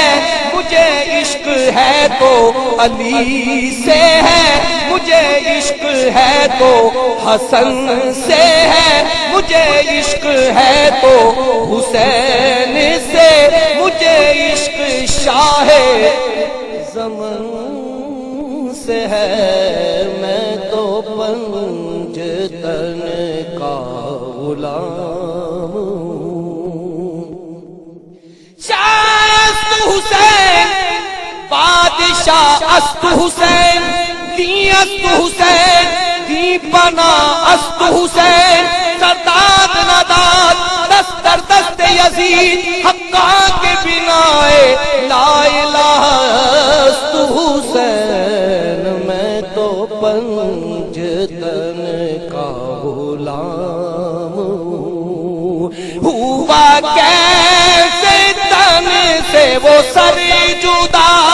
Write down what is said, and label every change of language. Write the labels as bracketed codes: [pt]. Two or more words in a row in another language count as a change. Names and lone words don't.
[ur] مجھے عشق ہے تو علی سے ہے، مجھے عشق ہے تو حسن سے ہے، مجھے عشق ہے تو حسین سے، مجھے عشق شاہ زمن سے ہے، میں تو پنجتن کا غلام ہوں، [fa] شاہ است حسین بادشاہ است حسین، دی است حسین دی پنا است حسین، سرداد نداد دست در دست یزید، حقا کے بنا لا الہ است حسین، [ur] میں تو پنجتن کا غلام ہوں، ہوا کیسے تن سے وہ سر جدا،